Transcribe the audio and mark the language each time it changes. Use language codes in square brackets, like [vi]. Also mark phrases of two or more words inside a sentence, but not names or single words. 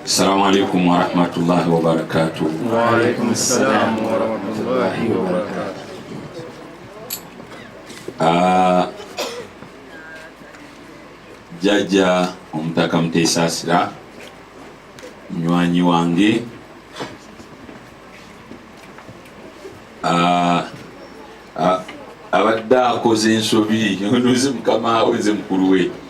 [ar] السلام عليكم ورحمة الله وبركاته. وعليكم السلام ورحمة الله وبركاته. [lg] Jaja omutaka Mutesasira munywanyi wange abadde akoze ensobi nze mukama we nze mukulu we.